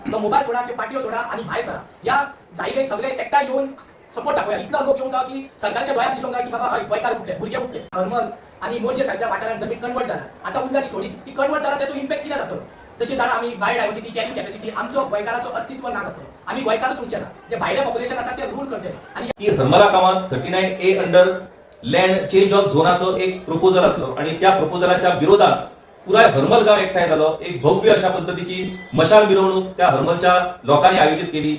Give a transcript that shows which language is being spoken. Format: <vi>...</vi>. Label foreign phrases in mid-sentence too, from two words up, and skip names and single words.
<kok>तो मोबाईल सोडा ते पाटियो सोडा आणि भायर सरा या जायले सगळे एकटा येऊन सपोर्ट दाखवूया. इतला लोक येऊन जा की सरकारच्या दोळ्यात दिसून जा की बाबा हय गोयकार उठले भुरगे उठले. हरमल आणि मोर्चे सारख्या वाठारांत जमीन कन्वर्ट झाला. आता उरली थोडी ती कन्वर्ट झाला त्याचा इम्पॅक्ट किती जातो. तशी जाणा आम्ही</kok> <en>biodiversity carrying capacity</en> <kok>आमचो गोयकाराचो अस्तित्व ना जातो. आम्ही गोयकारच उरचे ना जे भायले पॉप्युलेशन आसा ते रूल करतले. आणि की हरमला गावात 39A</kok> <en>under land change of</en> <kok>झोनाचो एक प्रपोजल असलो आणि त्या प्रपोजलाच्या विरोधात पुराय हरमल गाव एकठांय झालो.</kok> <mr>एक भव्य अशा पद्धतीची मशाल मिरवणूक त्या हरमलच्या लोकांनी आयोजित केली.</mr>